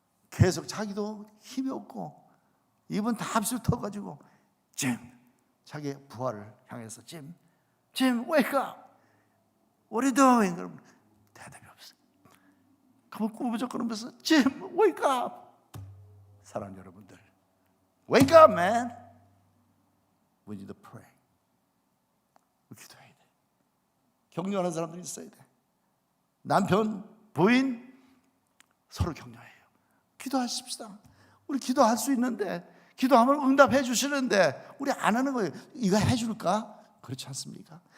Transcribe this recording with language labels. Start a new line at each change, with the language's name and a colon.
Korean: 계속 자기도 힘이 없고 입은 다 합수 터가지고 짐, 자기의 부하를 향해서 짐,
English: wake up. What are you doing?
Korean: 그럼 대답이 없어요. 그러면 꾸부적거리면서 짐,
English: wake up.
Korean: 사랑하는 여러분들,
English: wake up, man. We need to pray.
Korean: 기도해야 돼. 격려하는 사람들이 있어야 돼. 남편, 부인 서로 격려해요. 기도하십시다. 우리 기도할 수 있는데, 기도하면 응답해 주시는데 우리 안 하는 거예요. 이거 해줄까? 그렇지 않습니까?